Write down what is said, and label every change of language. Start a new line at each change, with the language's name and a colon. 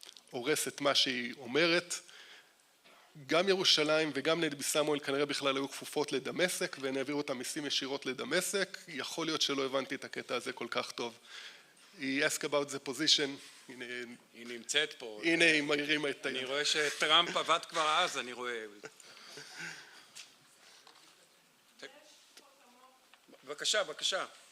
Hebrew: הורס את מה שהיא אומרת, גם ירושלים וגם נבי סמואל כנראה בכלל היו כפופות לדמשק, והם העבירו את המיסים ישירות לדמשק, יכול להיות שלא הבנתי את הקטע הזה כל כך טוב.
English: He asked about the position.
Hebrew: היא נמצאת פה. הנה היא מרימה את היד. אני רואה שטראמפ עבד כבר אז, אני רואה. בבקשה, בבקשה.